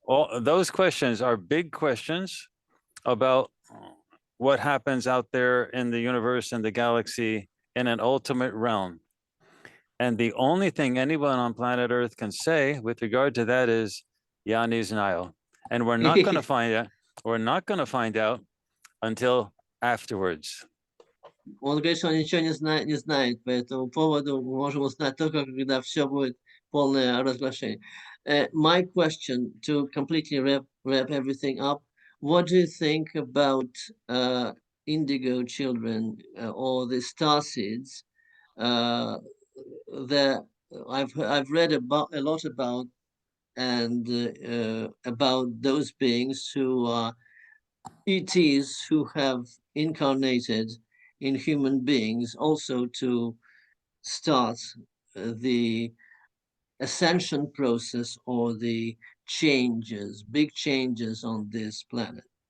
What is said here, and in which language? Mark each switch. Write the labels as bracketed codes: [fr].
[en] All those questions are big questions about what happens out there in the universe and the galaxy in an ultimate realm. And the only thing anyone on planet Earth can say with regard to that is Yanni's Nile. And we're not going to find out. We're not going to find out until afterwards. [ru] Он говорит, что он ничего не знает по этому поводу. Мы можем узнать только, когда все будет полное разглашение. [en] My question, to completely wrap everything up, what do you think about indigo children or the starseeds? That I've read a lot about, and about those beings who are ETs who have incarnated in human beings, also to start the ascension process or the changes, big changes on this planet.